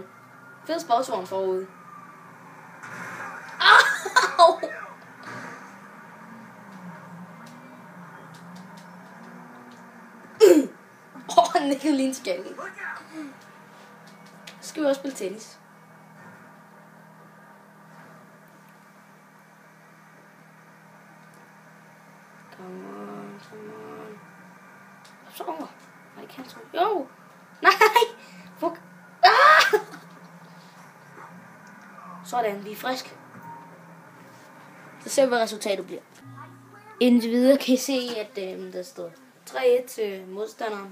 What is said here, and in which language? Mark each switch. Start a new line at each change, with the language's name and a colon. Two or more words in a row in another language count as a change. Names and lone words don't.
Danish: Fed sportsvogn forude. Au! Han nikkede lige en skalle. Så skal vi også spille tennis.
English: Come on.
Danish: Så over. Nej, det kan jeg ikke. Jo! Nej! Fuck! Ah! Sådan, vi er friske. Så ser vi, hvad resultatet bliver. Indtil videre kan I se, at der står 3-1 til modstanderen.